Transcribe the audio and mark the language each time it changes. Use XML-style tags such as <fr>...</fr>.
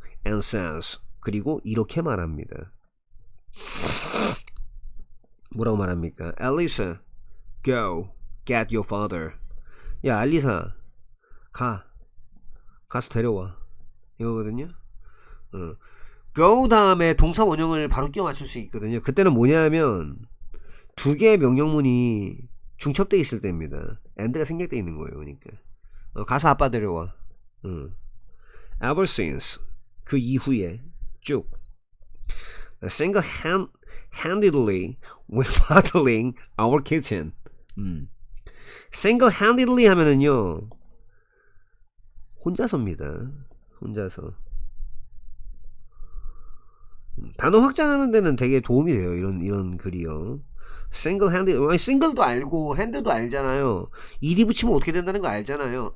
<en>And says</en> <ko>그리고 이렇게 말합니다. 뭐라고 말합니까?</ko> <en>Alisa, go get your father.</en> <ko>야 알리사 가서 데려와 이거거든요. go 다음에 동사 원형을 바로 끼워 맞출 수 있거든요. 그때는 뭐냐면 두 개의 명령문이 중첩되어 있을 때입니다. and가 생략되어 있는 거예요. 그러니까 가서 아빠 데려와.</ko> <en>ever since</en> <ko>그 이후에 쭉</ko> <en>single-handedly remodeling our kitchen.</en> <ko>single-handedly 하면은요 혼자서입니다. 혼자서. 단어 확장하는 데는 되게 도움이 돼요. 이런 글이요. single-handed, 아니 single도 알고 hand도 알잖아요. ed이 붙이면 어떻게 된다는 거 알잖아요.</ko>